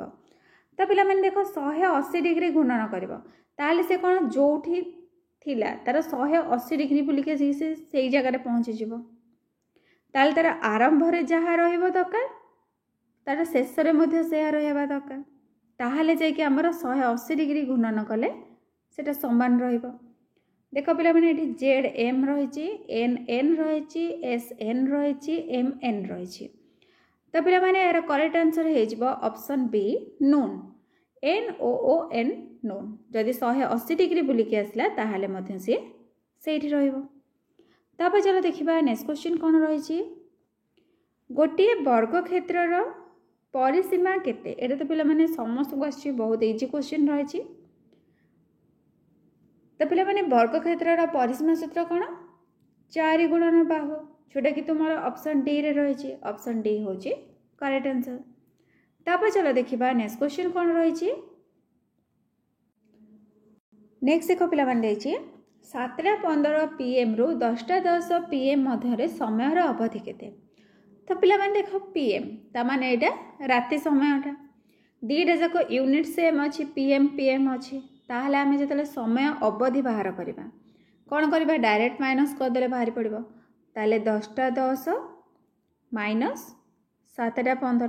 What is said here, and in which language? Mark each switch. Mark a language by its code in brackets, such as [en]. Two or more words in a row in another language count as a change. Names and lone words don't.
[or] ତୋ ପିଲା ମାନେ ଦେଖ 180 ଡିଗ୍ରୀ ଘୂର୍ଣ୍ଣନ କରିବ ତାଲେ ସେ କୋନ ଯୋଠି ଥିଲା ତାର 180 ଡିଗ୍ରୀ ବୁଲିକେ ସେ ସେଇ ଜାଗା ରେ ପହଞ୍ଚି ଯିବ ତାଲେ ତାର ଆରମ୍ଭ ରେ ଯାହା ରହିବ ଦରକାର ତାର ଶେଷ ରେ ମଧ୍ୟ ସେୟା ରହବା ଦରକାର ତାହାଲେ ଯେ କି ହମର 180 ଡିଗ୍ରୀ ଘୂର୍ଣ୍ଣନ କଲେ ସେଟା ସମାନ ରହିବ। ଦେଖ ପିଲା ମାନେ ଏଠି ଜେଡ଼ ଏମ ରହି ଏନ ଏନ ରହି ଏସ ଏନ ରହି ଏମ ଏନ ରହି। ତୋ ପିଲା ମାନେ ଯାର [en] correct answer [or] ହେ ଯିବ ଅପସନ ବି ନୂନ ଏନ ଓ ଓ ଏନ ନୂନ। ଯଦି 180 ଡିଗ୍ରୀ ବୁଲିକି ଆସଲା ତାହାଲେ ମଧ୍ୟ ସେ ସେଠି ରହିବ। ତାପର ଚଲ ଦେଖିବା [en] next question [or] କୋନ ରହି ଗୋଟେ ବର୍ଗ କ୍ଷେତ୍ରର ପରିସୀମା କେତେ। ଏଟା ତୋ ପିଲା ମାନେ ସମସ୍ତ କୋ ଆଛି ବହୁତ [en] easy question [or] ରହି। ତୋ ପିଲା ମାନେ ବର୍ଗ କ୍ଷେତ୍ରର ପରିସୀମା ସୂତ୍ର କୋନ 4 ଗୁଣନ ବାହୁ ଯୋଟା କି ତୁମ ଅପସନ ଡି ରେ ରହି ଅପସନ ଡି ହୋଚି [en] correct answer. [or] ତାପର ଚଲ ଦେଖିବା [en] next question [or] କୋନ ରହି ନେକ୍ସଟ ଦେଖ ପିଲା ମାନେ ଦେଛି 7:15 PM ରୁ 10:10 PM ମଧ୍ୟ ସମୟ ଅବଧି କେତେ। ତୋ ପିଲା ମାନେ ଦେଖ PM ତା ମାନେ ଏଟା ରାତି ସମୟଟା ଦିଟା ଯାକ [en] unit same [or] ଅଛି PM ଅଛି ତାହାଲେ ଆମେ ଯେତେବେଳେ ସମୟ ଅବଧି ବାହାର କରିବା କୋନ କରିବା [en] direct minus [or] କର ଦେଲେ ବାହାର ପଡ଼ିବ ତାଲେ 10:10 ମାଇନସ 7:15।